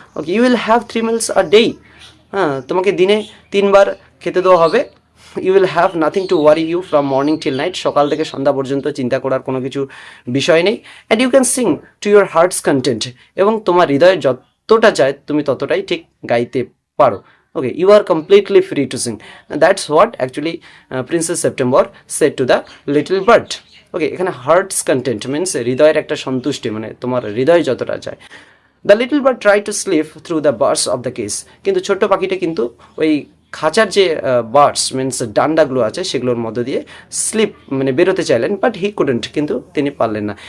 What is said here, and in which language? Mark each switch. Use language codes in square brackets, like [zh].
[en] Okay, you will have 3 meals a day। [bn] হ্যাঁ, তোমাকে দিনে 3 বার খেতে দেওয়া হবে। [en] You will have nothing to worry you from morning till night. [bn] সকাল থেকে সন্ধ্যা পর্যন্ত চিন্তা করার কোনো কিছু বিষয় নেই। [en] And you can sing to your heart's content. [bn] এবং তোমার হৃদয়ে যতটা চায় তুমি ততটাই ঠিক গাইতে পারো। [en] Okay, you are completely free to sing. And that's what actually Princess September said to the little bird. [bn] ওকে, এখানে হার্টস কন্টেন্ট মিনস হৃদয়ের একটা সন্তুষ্টি, মানে তোমার হৃদয় যতটা চায়। [en] the little bird try to slip through the birds of the case, [bn] কিন্তু ছোট্ট পাখিটা কিন্তু ওই খাঁচার যে বার্ডস মিনস ডান্ডাগুলো আছে সেগুলোর মধ্য দিয়ে স্লিপ মানে বেরোতে চাইলেন, [en] but he couldn't, [bn] কিন্তু তিনি পারলেন না।